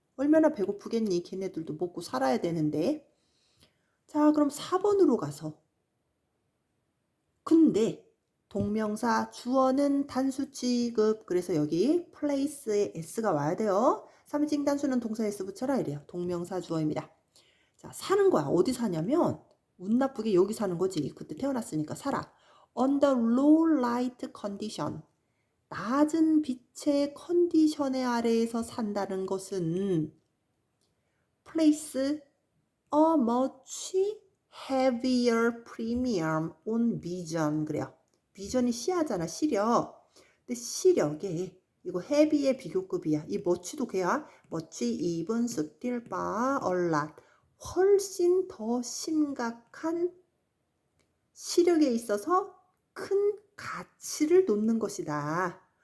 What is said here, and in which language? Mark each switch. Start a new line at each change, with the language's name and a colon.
Korean: 얼마나 배고프겠니. 걔네들도 먹고 살아야 되는데. 자, 그럼 4번으로 가서 근데 동명사 주어는 단수 취급. 그래서 여기 place에 s가 와야 돼요. 3인칭 단수는 동사 s 붙여라 이래요. 동명사 주어입니다. 자, 사는 거야. 어디 사냐면 운 나쁘게 여기 사는 거지. 그때 태어났으니까 살아.
English: Under low light condition.
Korean: 낮은 빛의 컨디션의 아래에서 산다는 것은
English: place a much heavier premium on vision.
Korean: 그래요. 비전이 시야잖아. 시력. 근데 시력에 이거 heavy의 비교급이야. 이 much도 걔야. much, even, still, far, a lot. 훨씬 더 심각한 시력에 있어서 큰 가치를 놓는 것이다.